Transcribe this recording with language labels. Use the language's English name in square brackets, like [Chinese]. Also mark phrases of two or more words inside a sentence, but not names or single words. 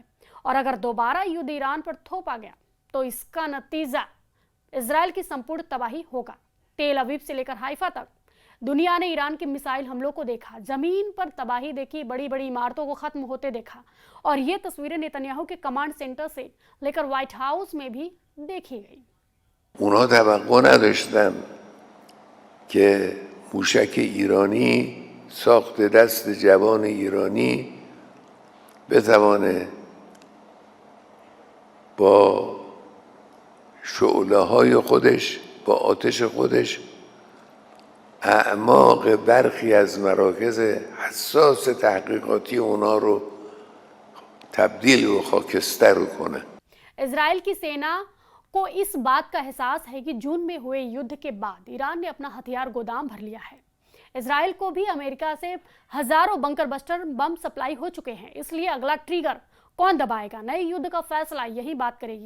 [Hindi] और अगर दोबारा युद्ध ईरान पर थोपा गया तो इसका नतीजा इजराइल की संपूर्ण तबाही होगा। तेल अवीव से लेकर हाइफा तक दुनिया ने ईरान के मिसाइल हमलों को देखा, जमीन पर तबाही देखी, बड़ी बड़ी इमारतों को खत्म होते देखा और ये तस्वीरें नेतन्याहू के कमांड सेंटर से लेकर व्हाइट हाउस में भी देखी गई। [Persian] اونا توقع نداشتن که موشک ایرانی ساخت دست جوان ایرانی بتوانه با شعله‌های خودش، با آتش خودش اعماق برخی از مراکز حساس تحقیقاتی اونا رو تبدیل و خاکستر کنه. [Hindi] इजराइल की सेना को इस बात का एहसास है कि जून में हुए युद्ध के बाद ईरान ने अपना हथियार गोदाम भर लिया है। इजराइल को भी अमेरिका से हजारों [English] bunker buster bomb [Hindi] सप्लाई हो चुके हैं, इसलिए अगला ट्रिगर कौन दबाएगा, नए युद्ध का फैसला यही बात करेगी।